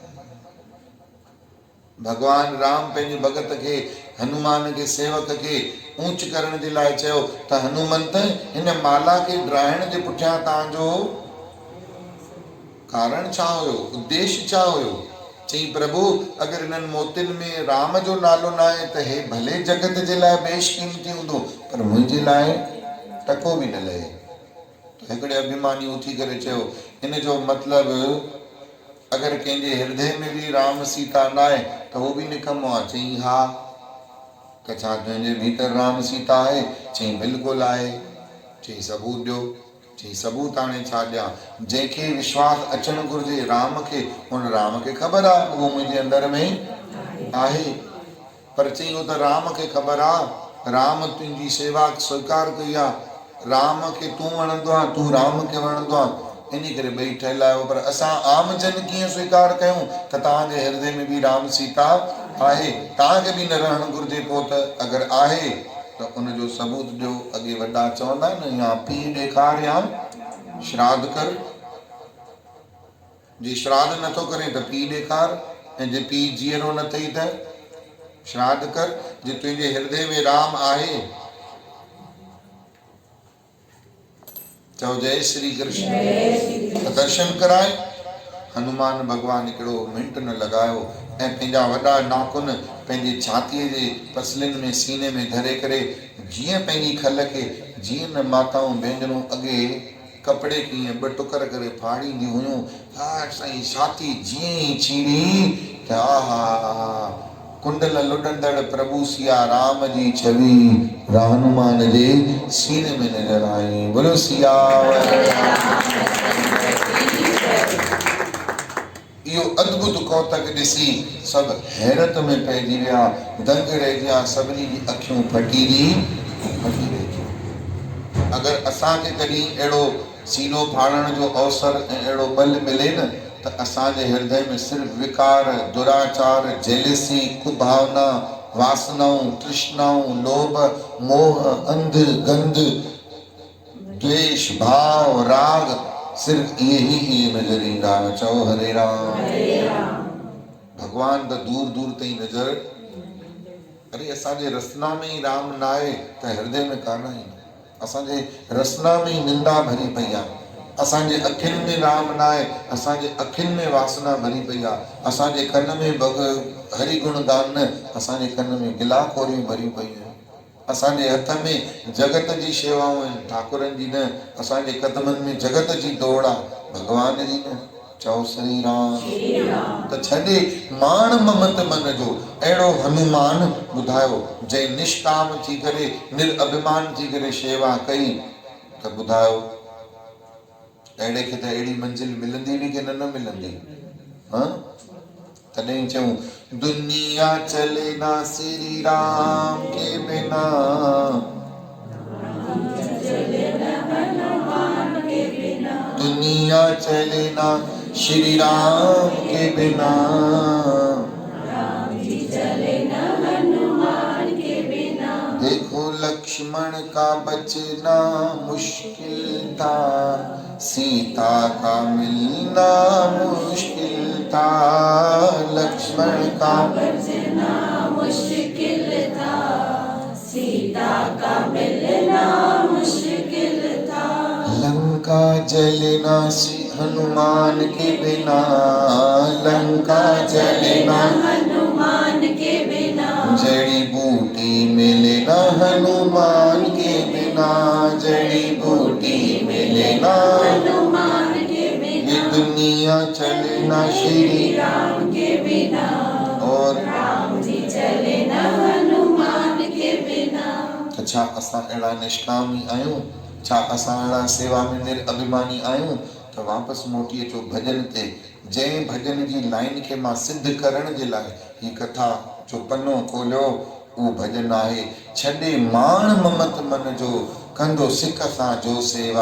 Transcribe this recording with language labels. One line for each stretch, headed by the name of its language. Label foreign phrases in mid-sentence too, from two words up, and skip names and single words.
Sindhi: भगवान राम पंहिंजे भगत खे हनुमान खे सेवक खे ऊंच करण जे लाइ चयो त हनुमंत हिन माला खे ड्राइण जे पुठियां तव्हांजो कारण छा हुयो, उद्देश्य छा हुयो? चई प्रभु अगर हिननि मोतियुनि में राम जो नालो न आहे त हे भले जगत जे लाइ बेशकीमती हूंदो, पर मुंहिंजे लाइ टको बि न लहे। हिकिड़े अभिमानी उथी करे चयो इन जो मतिलबु अगर कंहिंजे हृदय में भी राम सीता न आहे त उहो बि निकम्मो आहे। चई हा। त छा तुंहिंजे भीतर राम सीता आहे? चई बिल्कुलु आहे। चई सबूत ॾियो। चई सबूत हाणे छा ॾियां? जंहिंखे विश्वास अचणु घुरिजे राम खे, उन राम खे ख़बर आहे उहो मुंहिंजे अंदर में आहे। पर चई उहो त राम खे ख़बर आहे, राम तुंहिंजी सेवा स्वीकार कई आहे, राम खे तूं वणंदो आहे, तूं राम खे वणंदो आहे, इन करे ॿई ठहियल आहियो। पर असां आम जन कीअं स्वीकार कयूं त तव्हांजे हृदय में बि राम सीता आहे? तव्हांखे बि न रहणु घुरिजे पोइ त? अगरि आहे त उनजो सबूत ॾियो। अॻे वॾा चवंदा आहिनि या पीउ ॾेखार या श्राद्ध कर। जे श्राद्ध नथो करे त पीउ ॾेखार, ऐं जे पीउ जीअरो न अथई त श्राद्ध कर। जे तुंहिंजे हृदय में राम आहे, चओ जय श्री कृष्ण। दर्शन कराए। हनुमान भगवान हिकिड़ो मिंट न लॻायो ऐं पंहिंजा वॾा नाखून पंहिंजी छातीअ जे पसलिन में सीने में धरे करे जीअं पंहिंजी खल खे, जीअं न माताऊं भेनरूं अॻे कपिड़े कीअं ॿ टुकर करे फाड़ींदी हुयूं, हा साईं छाती जीअं ई छीड़ी त आहा कुंडल लुॾंदड़ प्रभु सिया राम जी छवि हनुमान जे सीने में नजर आई। बोलो सिया। इहो अद्भुत कौतक ॾिसी सभु हैरत में पइजी विया, दंग रहिजी, सभिनी जी अखियूं फटी रहिजी। अगरि असांखे कॾहिं अहिड़ो सीनो फाड़ण जो अवसर ऐं अहिड़ो बल मिले न त असांजे हृदय में सिर्फ़ विकार, दुराचार, जेलसी, कुभावना, वासनाऊं, तृष्णाऊं, लोभ, मोह, अंध, गंध, द्वेष, भाव, राग, सिर्फ इहे नजर ईंदा। चओ हरे राम। भगवान त दूर दूर ताईं नजर। अरे असांजे रसना में ई राम न आहे त हृदय में कान आहे। असांजे रसना में ई निंदा भरी पई आहे। असांजे अखियुनि में राम न आहे, असांजे अखियुनि में वासना भरी पई आहे। असांजे कन में हरि गुण गान न, असांजे कन में गिलाखोरियूं भरियूं पयूं आहिनि। असांजे हथ में जगत जी शेवाऊं आहिनि, ठाकुरनि जी न। असांजे कदमनि में जगत जी दौड़ आहे, भगवान जी न। चओ श्री राम। त छॾे माण ममत मन जो अहिड़ो हनुमान ॿुधायो जंहिं निष्काम थी करे, निरअभिमान थी करे शेवा कई, त ॿुधायो अहिड़े खे त अहिड़ी मंजिल मिलंदी बि कि न मिलंदी? तॾहिं चऊं
Hindi: दुनिया चले ना श्री राम के बिना, दुनिया चले ना श्री राम के बिना, देखो लक्ष्मण का बचना मुश्किल था, सीता का मिलना मुश्किल था, लक्ष्मण का बचना मुश्किल था, सीता का मिलना मुश्किल था, लंका जलना हनुमान के बिना, लंका जलना हनुमान के बिना, जड़ी बूटी मिले ना हनुमान के बिना, जड़ी बूटी मिले ना हनुमान के बिना, ये दुनिया चले ना श्री राम के बिना, और राम जी चले न हनुमान के बिना।
Sindhi: त छा असां अहिड़ा निष्कामी आहियूं, छा असां अहिड़ा सेवा में निरअभिमानी आहियूं त वापसि मोटी अचो भॼन ते। जंहिं भॼन जी लाइन खे मां सिद्ध करण जे लाइ ही कथा जो पनो खोलियो, उहो भॼन आहे, छॾे माण ममत मन जो कंदो सिक सां जो सेवा।